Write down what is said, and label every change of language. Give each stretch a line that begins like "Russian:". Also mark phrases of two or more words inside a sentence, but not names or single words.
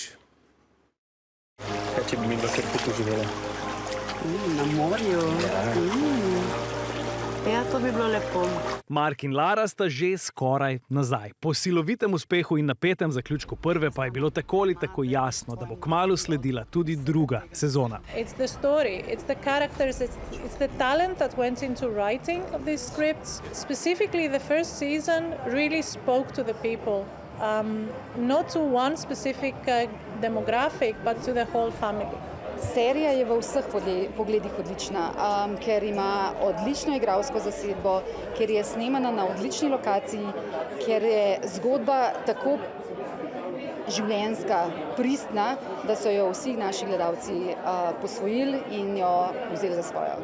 Slovenian: Kaj če bi mi kar tukaj živela? Na morju. Ja, to bi bilo lepo. Mark in Lara sta že skoraj nazaj. Po silovitem uspehu in napetem zaključku prve pa je bilo tako ali tako jasno, da bo kmalu sledila tudi druga sezona.
English: It's the story, it's the characters, it's the talent that went into writing of these scripts. Specifically, the first season really spoke to the people. Not to one specific demographic, but to the whole family.
Slovenian: Serija je v vseh pogledih odlična, ker ima odlično igralsko zasedbo, ker je snemana na odlični lokaciji, ker je zgodba tako življenjska, pristna, da so jo vsi naši gledalci posvojili in jo vzeli za svojo.